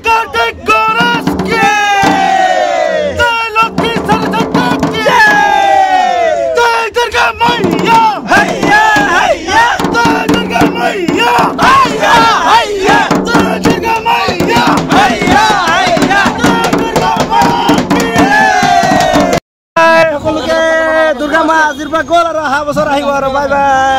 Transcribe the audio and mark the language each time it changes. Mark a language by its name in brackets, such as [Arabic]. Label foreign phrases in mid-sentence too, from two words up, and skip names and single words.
[Assamese] কার্তিক গণেশকে জয় লক্ষ্মী সরস্বতীকে জয় দুর্গা মাইয়া হাইয়া হাইয়া জয় দুর্গা মাইয়া হাইয়া হাইয়া জয় দুর্গা মাইয়া হাইয়া হাইয়া জয় দুর্গা মাকে সকলোকে দুর্গা মা আজিৰ পৰা গ'ল আৰু অহা বছৰ আহিব আৰু [English] bye bye